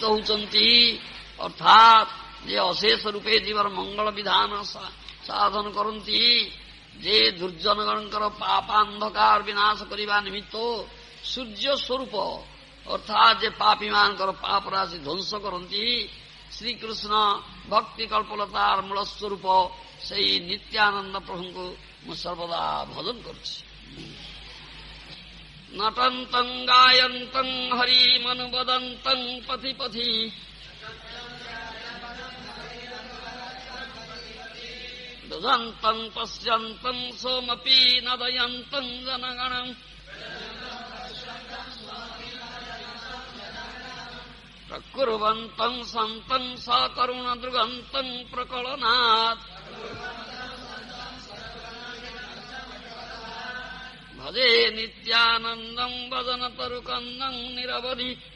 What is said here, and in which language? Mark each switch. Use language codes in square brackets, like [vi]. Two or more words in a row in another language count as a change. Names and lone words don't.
[or] ହେଉଛନ୍ତି, ଅର୍ଥାତ୍ ଯେ ଅଶେଷ ରୂପେ ଜୀବର ମଙ୍ଗଳ ବିଧାନ ସାଧନ କରନ୍ତି, ଯେ ଦୁର୍ଜନଗଣଙ୍କର ପାପାନ୍ଧକାର ବିନାଶ କରିବା ନିମିତ୍ତ ସୂର୍ଯ୍ୟ ସ୍ୱରୂପ ଅର୍ଥାତ୍ ଯେ ପାପୀମାନଙ୍କର ପାପ ରାଶି ଧ୍ୱଂସ କରନ୍ତି, ଶ୍ରୀକୃଷ୍ଣ ଭକ୍ତି କଳ୍ପଲତାର ମୂଳ ସ୍ୱରୂପ ସେହି ନିତ୍ୟାନନ୍ଦ ପ୍ରଭୁଙ୍କୁ ମୁଁ ସର୍ବଦା ଭଜନ କରୁଛି। [sa] ನಟಂತಂ ಗಾಯಂತಂ ಹರಿಮನುವದಂತಂ ಪಥಿ ಪಥಿ ದುದಂತಂ ಪಶ್ಯಂತಂ ಸೋಮಪಿ ನದಯಂತಂ ಜನಗಣಂ ಪ್ರಕುರ್ವಂತಂ ಸಂತಂ ಸಕರುಣದೃಗಂತಂ ಪ್ರಕಳನಾತ್ ಭಜೆ ನಿತ್ಯಾನಂದಂ ಭಜನ ತರುಕಂದಂ ನಿರವಧಿ